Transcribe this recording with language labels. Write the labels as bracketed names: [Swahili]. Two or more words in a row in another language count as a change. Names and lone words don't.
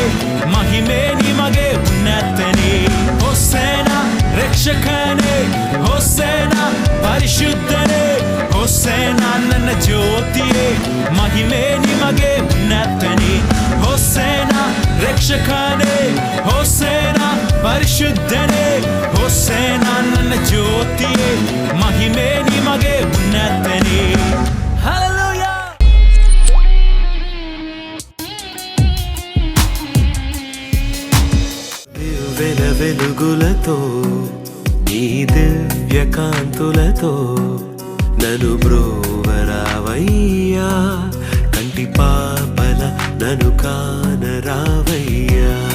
[Kannada] ಮಹಿಮೆ ನಿಮಗೆ ಉನ್ನತನೇ ಹೊಸೇನಾ ರಕ್ಷಕನೇ ಹೊಸೇನಾ ಪರಿಶುದ್ಧನೇ ಹೊಸೇನಾ ನನ್ನ ಜ್ಯೋತಿಯೇ ಮಹಿಮೆ ನಿಮಗೆ ಉನ್ನತನೇ ಹೊಸೇನಾ ರಕ್ಷಕನೇ ಹೊಸೇನಾ ಪರಿಶುದ್ಧನೇ ಹೊಸೇನಾ ನನ್ನ ಜ್ಯೋತಿಯೇ ಮಹಿಮೆ ನಿಮಗೆ ಉನ್ನತನೇ ಹಲ್ಲೆಲೂಯಾ [Telugu] దివ్వెల వెలుగులతో నీ దివ్య కాంతులతో నన్ను బ్రోవరావయ్యా కంటి పాపల నన్ను కానరావయ్యా